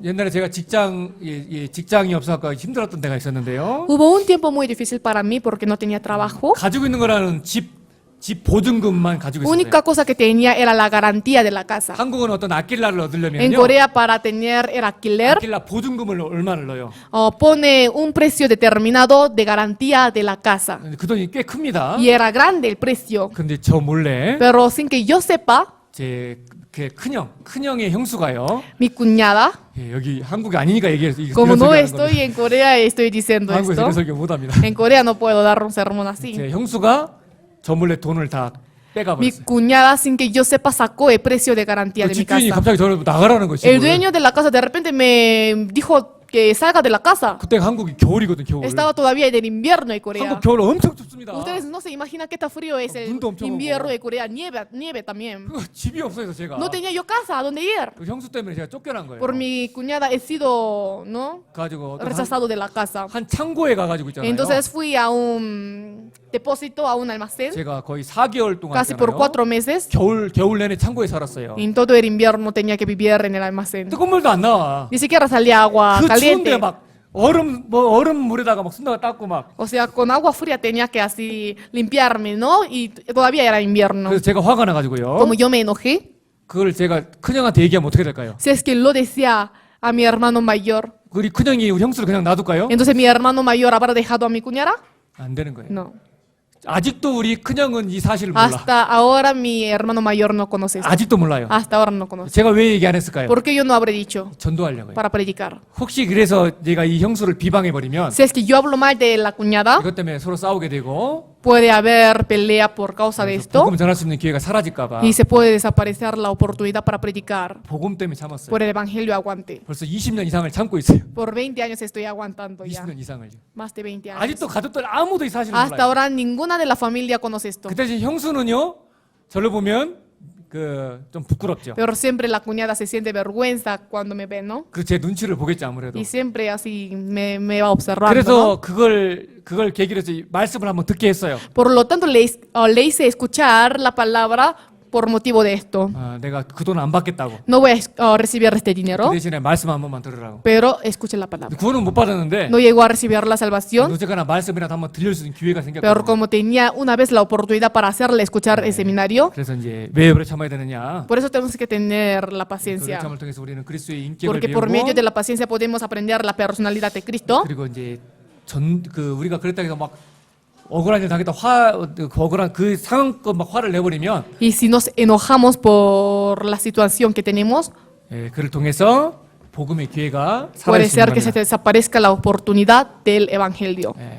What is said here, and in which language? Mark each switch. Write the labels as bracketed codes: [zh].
[ko] 옛날에 제가 직장이 없어서 힘들었던 때가 있었는데요. [es] Hubo un tiempo muy difícil para mí porque no tenía trabajo. [ko] 가지고 있는 거라는 집 보증금만 가지고 있었어요. [es] Única cosa que tenía era la garantía de la casa. [ko] 한국은 어떤 아킬라를 [es] En [ko] 얻으려면요. [es] Corea, para tener el alquiler, [ko] 아킬라 보증금을 얼마를 넣어요? [es] pone un precio determinado de garantía de la casa. [ko] 근데 그 돈이 꽤 큽니다. [es] Y era grande el precio. [ko] 근데 저 몰래 [es] Pero sin que yo sepa, [ko] 제 큰형의 형수가요. [es] mi cuñada, [ko] 여기 한국이 아니니까 얘기해서 [es] como [ko] 이런 [es] no [ko] 소리 하는 [es] estoy [ko] 겁니다. [es] en Corea, estoy diciendo [ko] 한국에서 [es] esto. [ko] 이런 설교 못합니다. [es] En Corea no puedo dar un sermón así. [ko] 제 형수가 저 몰래 돈을 다 빼가 [es] Mi [ko] 버렸어요. [es] cuñada, sin que yo sepa, sacó el precio de garantía [ko] 그 [es] de mi [ko] 집주인이 [es] casa. [ko] 갑자기 저를 나가라는 거지. [es] El dueño de la casa de repente me dijo que salga de la casa. [ko] 그때 한국이 겨울이거든, 겨울. [es] Estaba todavía en el invierno de Corea. [ko] 한국 겨울 엄청 춥습니다. [es] Ustedes no se imaginan qué tan frío es el [ko] 눈도 엄청 [es] invierno [ko] 오고. [es] de Corea. Nieve también. [ko] 그 집이 없어서 제가 [es] No tenía yo casa a donde ir. [ko] 그 형수 때문에 제가 쫓겨난 거예요. [es] Por mi cuñada he sido, ¿no? [ko] 가지고 어떤 [es] Rechazado de la casa. [ko] 한 창고에 가가지고 있잖아요. [es] Entonces fui a un depósito, a un almacén, [ko] 제가 거의 4개월 동안 [es] casi por [ko] 있잖아요. [es] 4 meses. [ko] 겨울 내내 창고에 살았어요. [es] Y en todo el invierno tenía que vivir en el almacén. [ko] 뜨거운 물도 안 나와. [es] Ni siquiera salía agua [ko] 그 [es] caliente. [ko] 추운데 막 얼음 물에다가 막 손다가 닦고 막. [es] O sea, con agua fría tenía que así limpiarme, ¿no? Y todavía era invierno. [ko] 그래서 제가 화가 나가지고요. [es] Como yo me enojé, [ko] 그걸 제가 큰형한테 얘기하면 어떻게 될까요? [es] si es que lo decía a mi hermano mayor, [ko] 우리 큰형이 우리 형수를 그냥 놔둘까요? [es] entonces mi hermano mayor habrá dejado a mi cuñada. [ko] 안 되는 거예요. [es] No. [ko] 아직도 우리 큰형은 이 사실을 몰라. [es] Hasta ahora mi hermano mayor no conoce eso. [ko] 아직도 몰라요. [es] Hasta ahora no conoce. [ko] 제가 왜 얘기 안 했을까요? [es] ¿Por qué yo no habré dicho? [ko] 전도하려고요. [es] Para predicar. [ko] 혹시 그래서 내가 이 형수를 비방해 버리면 [es] Si es que yo hablo mal de la cuñada, [ko] 이것 때문에 서로 싸우게 되고 [es] puede haber pelea por causa de esto [ko] 복음 전할 수 있는 기회가 사라질까 봐 [es] y se puede desaparecer la oportunidad para predicar. [ko] 복음 때문에 참았어요. [es] Por el evangelio aguante. [ko] 벌써 20년 이상을 참고 있어요. [es] Por 20 años estoy aguantando ya. [ko] 20년 이상을. [es] Más de 20 años. [ko] 아직도 가족들 아무도 이 사실을 [es] Hasta [ko] 몰라요. [es] ahora ninguna de la familia conoce esto. [ko] 그 대신 형수는요. 저를 보면 그 좀 부끄럽죠. [es] Pero siempre la cuñada se siente vergüenza cuando me ve, ¿no? [ko] 그 제 눈치를 보겠지 아무래도. [es] Y siempre así me va observando, ¿no? [ko] 그래서 그걸 계기로 해서 이 말씀을 한번 듣게 했어요. [es] Por lo tanto, le hice escuchar la palabra por motivo de esto. [ko] 아, 내가 그 돈 안 받겠다고. [es] No voy a recibir este [ko] 그 [es] dinero, [ko] 대신에 말씀 한 번만 들으라고. [es] pero escuche la palabra. [ko] 구원은 못 받았는데 [es] No llegó a recibir la salvación, [ko] 어쨌거나 말씀이라도 한번 들릴 수 있는 기회가 [es] pero [ko] 생겼거든요. [es] como tenía una vez la oportunidad para hacerle escuchar el seminario, [ko] 그래서 이제 왜 오래 참아야 되느냐? [es] por eso tenemos que tener la [ko] 그 [es] paciencia. [ko] 참을 통해서 우리는 그리스도의 인격을 [es] Porque por medio [ko] 배우고 [es] de la paciencia podemos aprender la personalidad de Cristo. [ko] 그리고 이제 우리가 그랬다 해서 막 억울한 일 당했다 억울한 그 상황껏 막 화를 내버리면 [es] Y si nos enojamos por la situación que tenemos, [ko] 그를 통해서 복음의 기회가 [es] puede [ko] 사라질 수 [es] ser [ko] 있는 [es] que se [ko] 겁니다. [es] desaparezca la oportunidad del evangelio.